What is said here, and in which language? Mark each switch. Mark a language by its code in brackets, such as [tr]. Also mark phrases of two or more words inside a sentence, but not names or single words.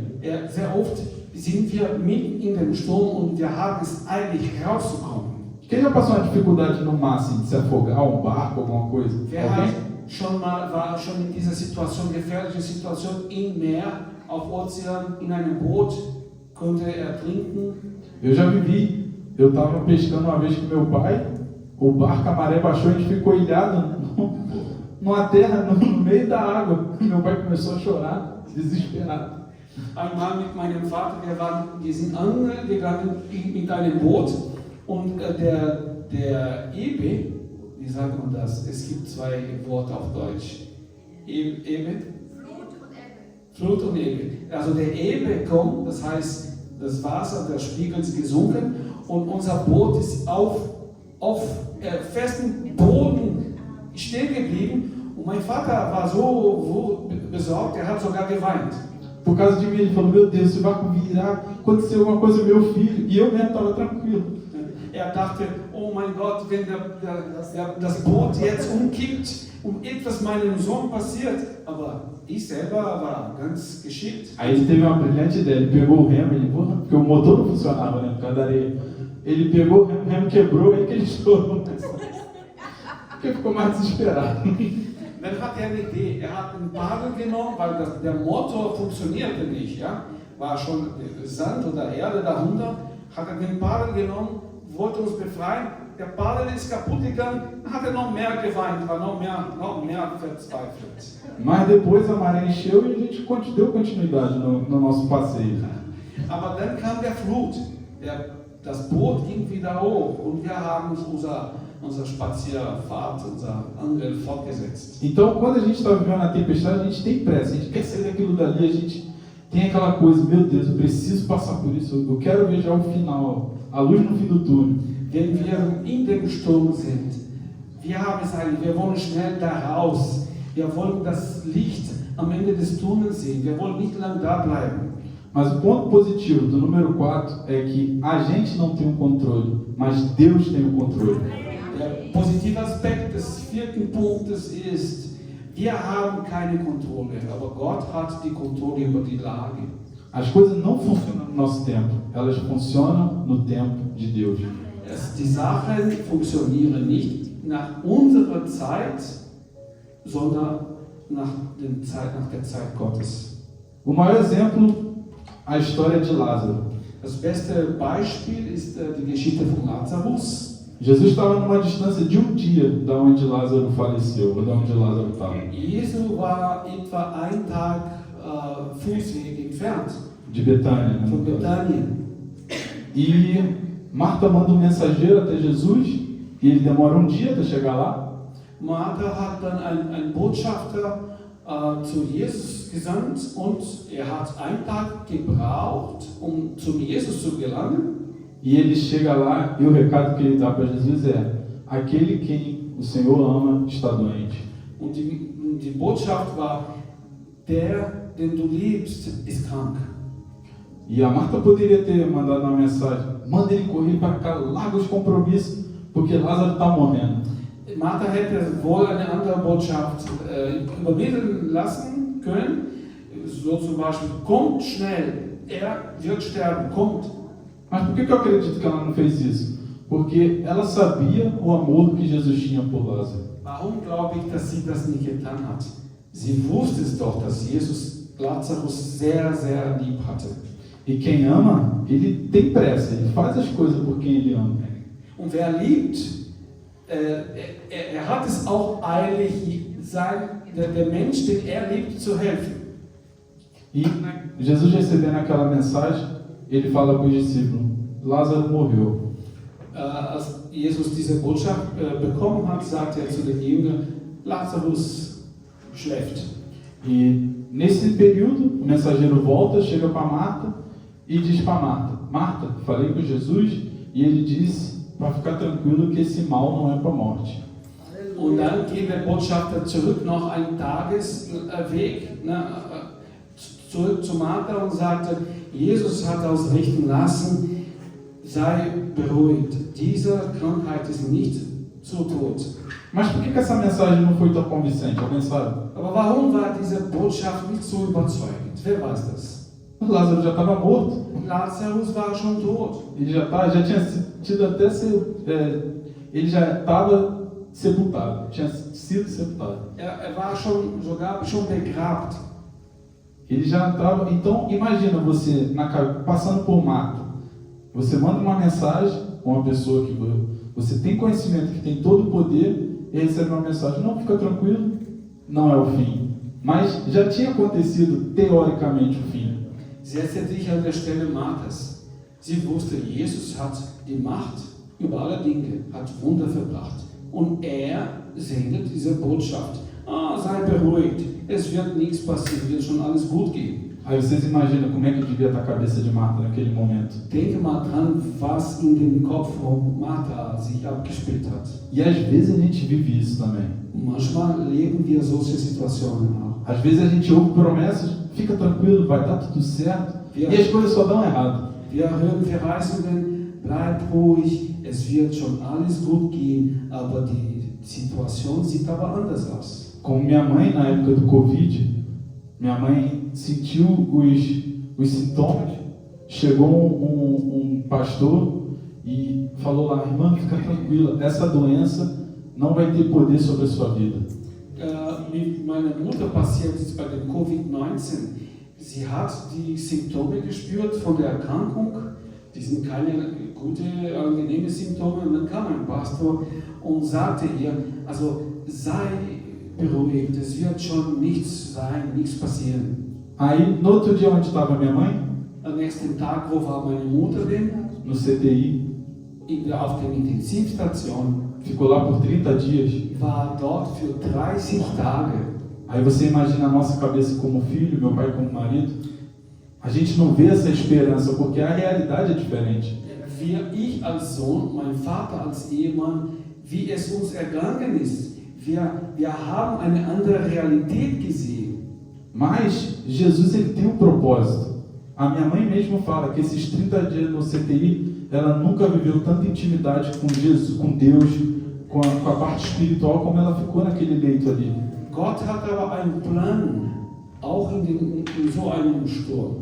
[de] Sehr oft sind wir mitten in dem Sturm und wir haben es eilig rauszukommen. [pt] Quem já passou uma dificuldade no mar, assim, de se afogar, um barco, alguma coisa? [de] War schon in dieser Situation, gefährliche Situation im Meer, auf Ozean, in einem Boot, konnte ertrinken. [pt] Eu já vivi, eu estava pescando uma vez com meu pai, o barco, a maré baixou, a gente ficou ilhado numa terra no meio da água. Meu pai começou a chorar, desesperado. [de] Einmal mit meinem Vater, wir sind angegangen mit einem Boot und der Ebe, wie sagt man das? Es gibt 2 Worte auf Deutsch. Ebe? Flut und Ebe. Also der Ebe kommt, das heißt, das Wasser, der Spiegel ist gesunken und unser Boot ist auf festem Boden stehen geblieben und mein Vater war so besorgt, er hat sogar geweint. [pt] Por causa de mim, ele falou: meu Deus, se vai virar, aconteceu alguma coisa com meu filho. E eu mesmo estava tranquilo. [de] Er dachte: oh mein Gott, wenn das Boot jetzt umkippt, etwas meinem Sohn passiert, aber ich selber war ganz geschickt. [pt] Aí ele teve uma brilhante ideia, ele pegou o remo, porque o motor não funcionava, né, por causa da areia. Ele pegou o remo quebrou, aí que ele estourou. Porque ficou mais desesperado. [de] Dann hat er eine Idee. Er hat einen Paddel genommen, weil der Motor funktionierte nicht. Ja? War schon Sand oder Erde darunter. Hat er den Paddel genommen, wollte uns befreien. Der Paddel ist kaputt gegangen. Dann hat er noch mehr geweint, war noch mehr verzweifelt. [pt] Mas depois a maré encheu e a gente deu continuidade no nosso passeio. [de] Aber dann kam der Flut. Das Boot ging wieder hoch und wir haben unsere Spazierfahrt, unser Angeln fortgesetzt. [pt] Então, quando a gente está vivendo a tempestade, a gente tem pressa, a gente quer sair daquilo dali, a gente tem aquela coisa, meu Deus, eu preciso passar por isso, eu quero ver já o final, a luz no fim do túnel. [de] Wenn wir in dem Sturm sind, wir wollen schnell da raus, wir wollen das Licht am Ende des Tunnels sehen, wir wollen nicht lange da bleiben. [pt] Mas o ponto positivo do número 4 é que a gente não tem o controle, mas Deus tem o controle. [de] Der positive Aspekt des 4. Punktes ist, wir haben keine Kontrolle, aber Gott hat die Kontrolle über die Lage. [pt] As coisas não funcionam no nosso tempo, elas funcionam no tempo de Deus. [de] Die Sachen funktionieren nicht nach unserer Zeit, sondern nach der Zeit Gottes. [pt] O maior exemplo, a história de Lázaro. [de] Das beste Beispiel ist die Geschichte von Lazarus. [pt] Jesus estava numa distância de um dia da onde Lázaro faleceu, ou da onde Lázaro estava. [de] Jesus war etwa einen Tag Fußweg entfernt. [pt] De Betânia, né? [de] Von Bethanien. [pt] E Marta manda um mensageiro até Jesus, e ele demora um dia até chegar lá. [de] Martha hat dann einen Botschafter zu Jesus gesandt und er hat einen Tag gebraucht, um zum Jesus zu gelangen. [pt] E ele chega lá e o recado que ele dá para Jesus é: aquele quem o Senhor ama está doente. [de] Und die Botschaft war: der, den du liebst, ist krank. [pt] E a Marta poderia ter mandado uma mensagem: manda ele correr para cá, larga os compromissos, porque Lázaro está morrendo. [de] Martha hätte wohl eine andere Botschaft übermitteln lassen können, so zum Beispiel: kommt schnell, er wird sterben, kommt. [pt] Mas por que eu acredito que ela não fez isso? Porque ela sabia o amor que Jesus tinha por Lázaro. [de] Warum glaube ich, dass sie das nicht getan hat? Sie wusste es doch, dass Jesus Lazarus sehr, sehr lieb hatte. [pt] E quem ama, ele tem pressa, ele faz as coisas por quem ele ama. [de] Und wer liebt, hat es auch eilig, der Mensch, den liebt, zu helfen. [pt] E Jesus recebendo aquela mensagem, ele fala para os discípulos: Lázaro morreu. [de] Als Jesus diese Botschaft bekommen hat, sagt er zu den Jüngern: Lazarus schläft. [pt] E nesse período, o mensageiro volta, chega para Marta e diz para Marta: Marta, falei com Jesus e ele disse para ficar tranquilo que esse mal não é para a morte. [de] Und dann geht der Botschafter zurück noch einen Tagesweg, zurück zu Martha und sagte: Jesus hat ausrichten lassen, sei beruhigt, diese Krankheit ist nicht zu Tod. [pt] Mas por que essa mensagem não foi tão convincente? Alguém sabe? [de] Aber warum war diese Botschaft nicht so überzeugend? Wer weiß das? [pt] Lázaro já estava morto. [de] Lazarus war schon tot. [pt] Ele já tinha tido até ele já estava sepultado, tinha sido sepultado. Er war sogar schon begrabt. Ele já estava. Então, imagina você passando por Marta. Você manda uma mensagem com uma pessoa que você tem conhecimento, que tem todo o poder, e recebe uma mensagem: não, fica tranquilo, não é o fim. Mas já tinha acontecido teoricamente o fim. [de] Setze dich an der Stelle Marthas. Sie wusste, Jesus hat die Macht über alle Dinge, hat Wunder verbracht. Und er sendet diese Botschaft: sei beruhigt, es wird nichts passieren, wird schon alles gut gehen. [pt] Aí vocês imaginam como é que devia estar a cabeça de Marta naquele momento. [de] Denke mal dran, was in dem Kopf von Martha sich abgespielt hat. [pt] E às vezes a gente vive isso também. [de] Manchmal leben wir solche Situationen auch. [pt] Às vezes a gente ouve promessas: fica tranquilo, vai dar tudo certo. E as coisas só dão errado. [de] Wir hören Verheißungen: bleib ruhig, es wird schon alles gut gehen, aber die Situation sieht aber anders aus. [pt] Como minha mãe, na época do Covid, minha mãe sentiu os sintomas, chegou um pastor e falou lá: irmã, fica tranquila, essa doença não vai ter poder sobre a sua vida. [de] Mit meiner Mutter passiert es bei dem Covid-19. Sie hat die Symptome gespürt von der Erkrankung. Die sind keine gute, angenehme Symptome. Und dann kam ein Pastor und sagte ihr, also sei beruhigt, es wird schon nichts sein, nichts passieren. [pt] Aí, no outro dia, onde estava minha mãe? [de] Am nächsten Tag, wo war meine Mutter denn? [pt] No CTI. [de] Auf der Intensivstation. [pt] Ficou lá por 30 dias. [de] War dort für 30 Tage. [pt] Aí você imagina a nossa cabeça como filho, meu pai como marido. A gente não vê essa esperança porque a realidade é diferente. [de] Ich als Sohn, mein Vater als Ehemann, wie es uns ergangen ist. Wir haben eine andere Realität gesehen. [pt] Mas Jesus, ele tem um propósito. A minha mãe mesmo fala que esses 30 dias no CTI, ela nunca viveu tanta intimidade com Jesus, com Deus, com a parte espiritual, como ela ficou naquele leito ali. [de] Gott hat aber einen Plan, auch in so einem Sturm.